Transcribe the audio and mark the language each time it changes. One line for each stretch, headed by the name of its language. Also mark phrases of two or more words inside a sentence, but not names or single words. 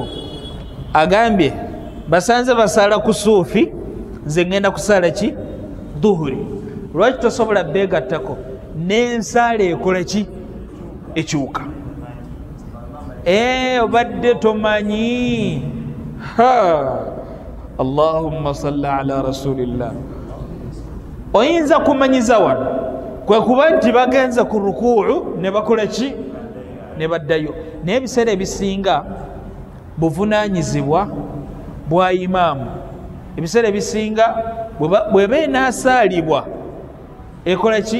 Ganda: Agambye basanze basala ku suufi, nze ngenda kusala ki? Dhuhuri. Lwaki tosobola beegattako n'ensaala ekola ki? Ekyuka. Obadde tomanyi.
Arabic: اللهم صل على رسول الله.
Ganda: Oyinza kumanyiza wano kwe kuba nti bagenza ku rukuu ne bakola ki? Ne baddayo. Naye ebiseera ebisinga buvunaanyizibwa bwa imaamu. Ebiseera ebisinga bw'eba enaasaalibwa ekola ki?